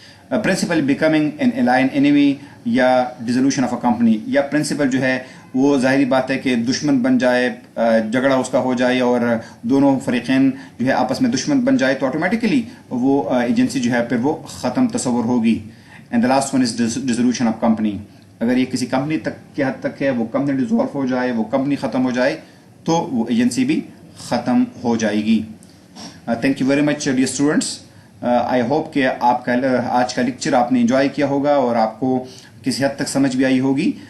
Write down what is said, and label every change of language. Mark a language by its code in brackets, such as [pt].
[en] principal becoming an alien enemy یا dissolution of a company, [ur] یا principal جو ہے وہ ظاہری بات ہے کہ دشمن بن جائے، جھگڑا اس کا ہو جائے اور دونوں فریقین جو ہے آپس میں دشمن بن جائے، تو آٹومیٹیکلی وہ ایجنسی جو ہے پھر وہ ختم تصور ہوگی. [en] And the last one is dissolution of company. [ur] اگر یہ کسی کمپنی تک کے حد تک ہے، وہ کمپنی ڈیزالو ہو جائے، وہ کمپنی ختم ہو جائے، تو وہ ایجنسی بھی ختم ہو جائے گی. [en] Thank you very much dear students. I hope [ur] کہ آپ کا آج کا لیکچر آپ نے انجوائے کیا ہوگا اور آپ کو کسی حد تک سمجھ بھی آئی ہوگی.